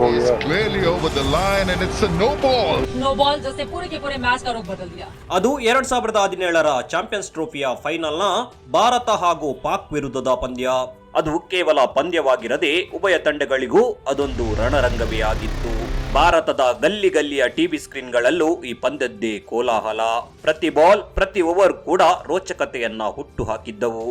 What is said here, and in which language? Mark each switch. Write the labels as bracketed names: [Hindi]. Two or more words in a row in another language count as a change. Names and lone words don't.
[Hindi] हो गया। [English] Clearly over the line and it's a no ball. no ball [Hindi] जैसे पूरे के पूरे मैच का रुख बदल दिया. [Kannada] ಅದು 2017ರ ಚಾಂಪಿಯನ್ಸ್ ಟ್ರೋಫಿಯ ಫೈನಲ್ನ ಭಾರತ ಹಾಗೂ ಪಾಕ್ ವಿರುದ್ಧದ ಪಂದ್ಯ. ಅದು ಕೇವಲ ಪಂದ್ಯವಾಗಿರದೆ ಉಭಯ ತಂಡಗಳಿಗೂ ಅದೊಂದು ರಣರಂಗವೇ ಆಗಿತ್ತು. ಭಾರತದ ಗಲ್ಲಿ ಗಲ್ಲಿಯ ಟಿವಿ ಸ್ಕ್ರೀನ್ಗಳಲ್ಲೂ ಈ ಪಂದ್ಯದ್ದೇ ಕೋಲಾಹಲ. ಪ್ರತಿ ಬಾಲ್ ಪ್ರತಿ ಓವರ್ ಕೂಡ ರೋಚಕತೆಯನ್ನ ಹುಟ್ಟು ಹಾಕಿದ್ದವು.